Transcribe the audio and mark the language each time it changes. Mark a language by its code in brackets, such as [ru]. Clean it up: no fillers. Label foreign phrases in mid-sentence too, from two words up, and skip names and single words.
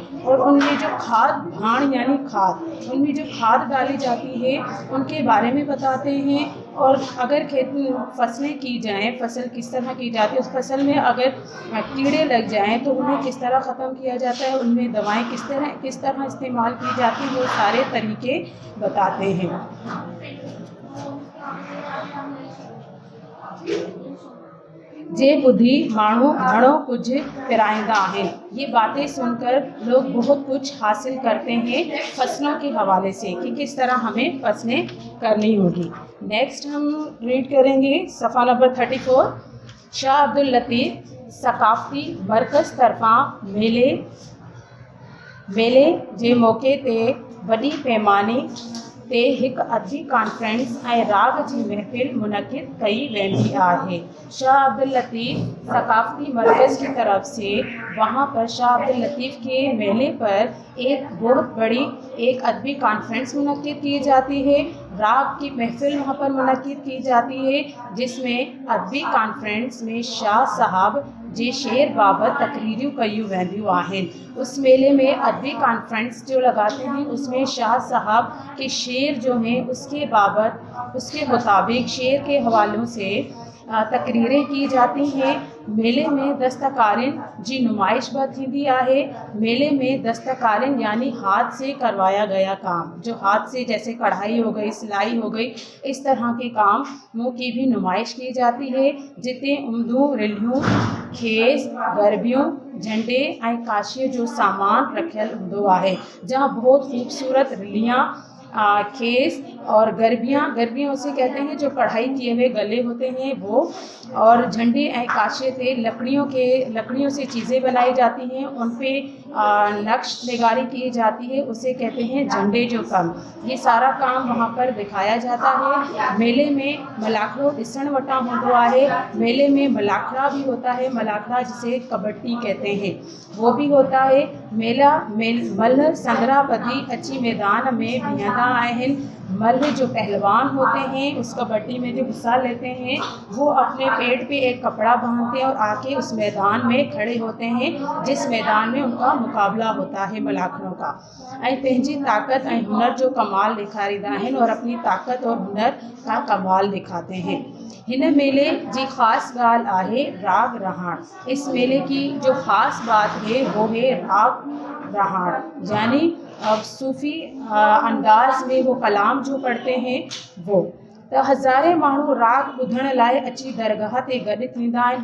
[ur] اور ان میں جو کھاد بھاڻ یعنی کھاد، ان میں جو کھاد ڈالی جاتی ہے ان کے بارے میں بتاتے ہیں. اور اگر فصلیں کی جائیں، فصل کس طرح کی جاتی ہے، اس فصل میں اگر کیڑے لگ جائیں تو انہیں کس طرح ختم کیا جاتا ہے، ان میں دوائیں کس طرح استعمال کی جاتی ہیں، وہ سارے طریقے بتاتے ہیں. [sd] जे बुद्धि माण्हू घणो कुछ पिराईंदा आहिनि। [ur] یہ باتیں سن کر لوگ بہت کچھ حاصل کرتے ہیں فصلوں کے حوالے سے کہ کس طرح ہمیں فصلیں کرنی ہوگی. نیکسٹ ہم ریڈ کریں گے صفحہ نمبر 34. [sd] शाह अब्दुल लतीफ़ सकाफ़ती मरकज़ तरफ़ां मेले जे मौक़े ते वॾी पैमाने ते हिकु अदबी कॉन्फ्रेंस ऐं राग जी महफ़िल मुनक़िद कई वेंदी आहे। [ur] شاہ عبد اللطیف ثقافتی مرکز کی طرف سے وہاں پر شاہ عبد اللطیف کے میلے پر ایک بہت بڑی ایک ادبی کانفرنس منعقد کی جاتی ہے. راگ کی محفل وہاں پر منعقد کی جاتی ہے، جس میں ادبی کانفرنس میں [sd] शाह साहब जे शेर बाबत तकरीरियूं कयूं वेंदियूं आहिनि। [ur] اس میلے میں ادبی کانفرنس جو لگاتے ہیں اس میں شاہ صاحب کے شعر جو ہیں اس کے بابت اس کے مطابق شعر کے حوالوں سے تقریریں کی جاتی ہیں. [sd] मेले में दस्तकारिन जी नुमाइश भी थींदी आहे। [ur] میلے میں دستکارن یعنی ہاتھ سے کروایا گیا کام، جو ہاتھ سے جیسے کڑھائی ہو گئی، سلائی ہو گئی، اس طرح کے کاموں کی بھی نمائش کی جاتی ہے. [sd] जिते उम्दू रिलियूं खेस गरबियूं झंडे ऐं काशीअ जो सामान रखियल हूंदो आहे, [ur] جہاں بہت خوبصورت رلیاں کھیس اور گربیاں اسے کہتے ہیں جو کڑھائی کیے ہوئے گلے ہوتے ہیں وہ، اور [sd] झंडे ऐं काशे [ur] پے لکڑیوں سے چیزیں بنائی جاتی ہیں، ان پے نقش نگاری کی جاتی ہے، اسے کہتے ہیں [sd] झंडे जो कम। [ur] یہ سارا کام وہاں پر دکھایا جاتا ہے. [sd] मेले में मलाखड़ो ॾिसण वटा हूंदो आहे। [ur] میلے میں ملاکھڑا بھی ہوتا ہے، ملاکھڑا جسے کبڈی کہتے ہیں وہ بھی ہوتا ہے. [sd] मल्ह संदरा बदी अची मैदान में बीहंदा आहिनि। [ur] ملہ جو پہلوان ہوتے ہیں اس کبڈی میں جو حصہ لیتے ہیں وہ اپنے پیٹ پے ایک کپڑا باندھتے ہیں اور آ کے اس میدان میں کھڑے ہوتے ہیں، جس میدان میں ان کا مقابلہ ہوتا ہے ملاکھڑوں کا. [sd] ऐं पंहिंजी ताकत ऐं हुनर जो कमाल ॾेखारींदा आहिनि [ur] اور اپنی طاقت اور ہنر کا کمال دکھاتے ہیں. [sd] हिन मेले जी ख़ासि ॻाल्हि आहे राग रहाण। [ur] اس میلے کی جو خاص بات ہے وہ ہے راگ رہاڻ، یعنی اب صوفی انداز میں وہ کلام جو پڑھتے ہیں وہ. [sd] तो हज़ारे माण्हू राग ॿुधण लाइ अची दरगाह ते गॾु थींदा आहिनि।